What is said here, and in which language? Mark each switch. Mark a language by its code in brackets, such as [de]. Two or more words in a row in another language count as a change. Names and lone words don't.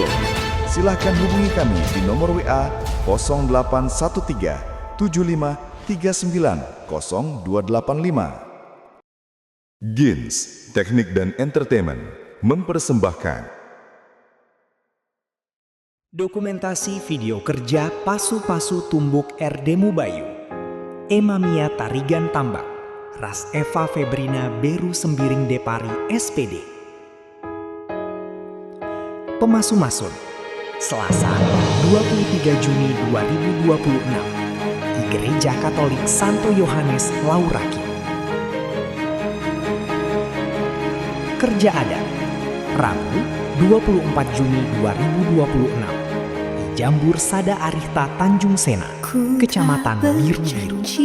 [id] Silahkan hubungi kami di nomor WA 0813 75 39 0285. Gins Teknik dan Entertainment mempersembahkan dokumentasi video kerja [btx] Pasu-Pasu Tumbuk Erdemu Bayu, [id] Emamia Tarigan Tambak, Ras Eva Febrina Beru Sembiring Depari SPD. Pemasu-masun, Selasa 23 Juni 2026, di Gereja Katolik Santo Yohanes Lauraki. Kerja adat, Rabu 24 Juni 2026, di Jambur Sada Arihta Tanjung Sena, Kecamatan Biru-Biru.